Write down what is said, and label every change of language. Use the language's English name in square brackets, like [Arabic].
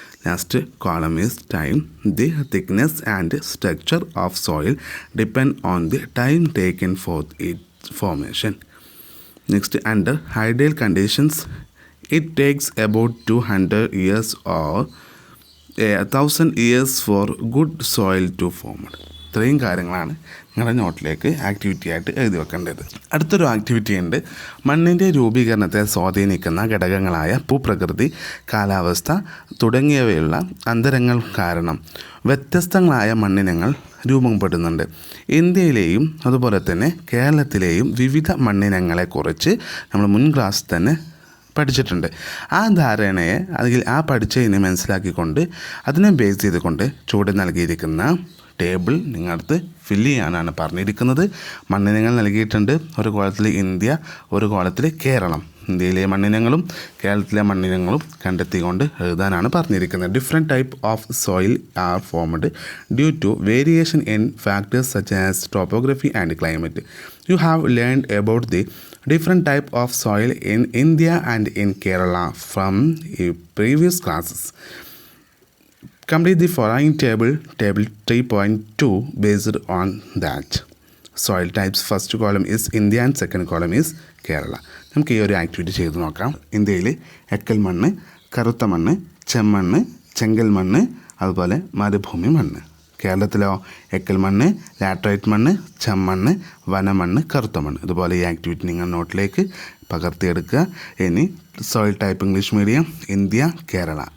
[English] Last column is time. The thickness and structure of soil depend on the time taken for its formation. Next, under ideal conditions it takes about 200 years or 1000 years for good soil to form. [Malayalam] ഇത്രയും കാര്യങ്ങളാണ് നിങ്ങളുടെ നോട്ടിലേക്ക് activity ആയിട്ട് എഴുതി വെക്കേണ്ടത്. അടുത്തൊരു activity ഉണ്ട്. മണ്ണിൻ്റെ രൂപീകരണത്തെ സ്വാധീനിക്കുന്ന ഘടകങ്ങളായ ഭൂപ്രകൃതി, കാലാവസ്ഥ തുടങ്ങിയവയുള്ള അന്തരങ്ങൾ കാരണം വ്യത്യസ്തങ്ങളായ മണ്ണിനങ്ങൾ രൂപപ്പെടുന്നുണ്ട്. ഇന്ത്യയിലെയും അതുപോലെ തന്നെ കേരളത്തിലെയും വിവിധ മണ്ണിനങ്ങളെക്കുറിച്ച് നമ്മൾ മുൻ ക്ലാസ്സിൽ തന്നെ പഠിച്ചിട്ടുണ്ട്. ആ ധാരണയെ അല്ലെങ്കിൽ ആ പഠിച്ചതിനെ മനസ്സിലാക്കിക്കൊണ്ട് അതിനെ ബേസ് ചെയ്തുകൊണ്ട് ചുവടെ നൽകിയിരിക്കുന്ന ടേബിൾ നിങ്ങളടുത്ത് ഫില്ല് ചെയ്യാനാണ് പറഞ്ഞിരിക്കുന്നത്. മണ്ണിനങ്ങൾ നൽകിയിട്ടുണ്ട്. ഒരു കോളത്തിൽ ഇന്ത്യ, ഒരു കോളത്തിൽ കേരളം. ഇന്ത്യയിലെ മണ്ണിനങ്ങളും കേരളത്തിലെ മണ്ണിനങ്ങളും കണ്ടെത്തിക്കൊണ്ട് എഴുതാനാണ് പറഞ്ഞിരിക്കുന്നത്. [English] Different type of soil are formed due to variation in factors such as topography and climate. You have learned about the different type of soil in India and in Kerala from previous classes. Complete the following table 3.2 based on that. Soil types, first column is India and second column is Kerala. [Malayalam] നമുക്ക് ഈ ഒരു activity ചെയ്ത് നോക്കാം. ഇന്ത്യയിൽ എക്കൽ മണ്ണ്, കറുത്ത മണ്ണ്, ചെമ്മണ്ണ്, ചെങ്കൽ മണ്ണ്, അതുപോലെ മരുഭൂമി മണ്ണ്. കേരളത്തിലോ എക്കൽ മണ്ണ്, ലാറ്ററൈറ്റ് മണ്ണ്, ചെമ്മണ്ണ്, വനമണ്ണ്, കറുത്ത മണ്ണ്. ഇതുപോലെ ഈ ആക്ടിവിറ്റി നിങ്ങൾ നോട്ടിലേക്ക് പകർത്തിയെടുക്കുക. ഇനി soil type English medium India, Kerala.